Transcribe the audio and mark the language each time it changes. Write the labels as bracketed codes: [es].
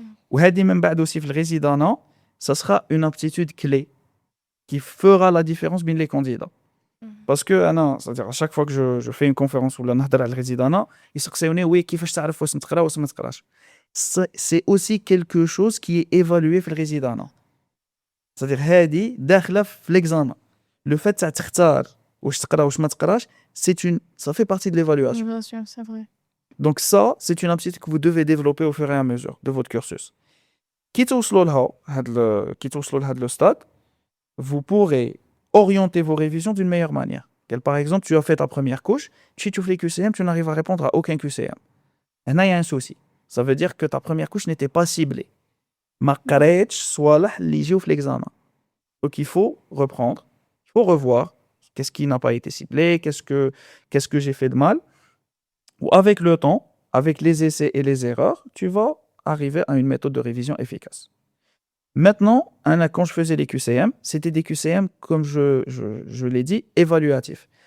[fr] Ou même aussi le résident, ça sera une aptitude clé qui fera la différence entre les candidats. Parce que c'est-à-dire à chaque fois que je fais une conférence ou la [ar] نهضر على الريزيدانا يسقسوني oui كيفاش تعرف واش تقرا واش ما تقراش. [fr] C'est aussi quelque chose qui est évalué [ar] في الريزيدانا. [fr] C'est-à-dire [ar] هذه داخله في [fr] l'examen. Le fait [ar] تاع تختار واش تقرا واش ما تقراش, [fr] ça fait partie de l'évaluation. L'évaluation, c'est vrai. Donc ça, c'est une aptitude que vous devez développer au fur et à mesure de votre cursus. Qui [ar] توصلوا لها [fr] le stade, vous pourrez orienter vos révisions d'une meilleure manière. Par exemple, tu as fait ta première couche, tu ouvres les QCM, tu n'arrives à répondre à aucun QCM. Et là, il y a un souci. Ça veut dire que ta première couche n'était pas ciblée. [ar] Ma قريتش صوالح اللي يجيو في [fr] l'examen. Donc il faut reprendre, il faut revoir qu'est-ce qui n'a pas été ciblé, qu'est-ce que j'ai fait de mal. Ou avec le temps, avec les essais et les erreurs, tu vas arriver à une méthode de révision efficace. Maintenant, quand je faisais les QCM, c'était des QCM, comme je l'ai dit, évaluatifs.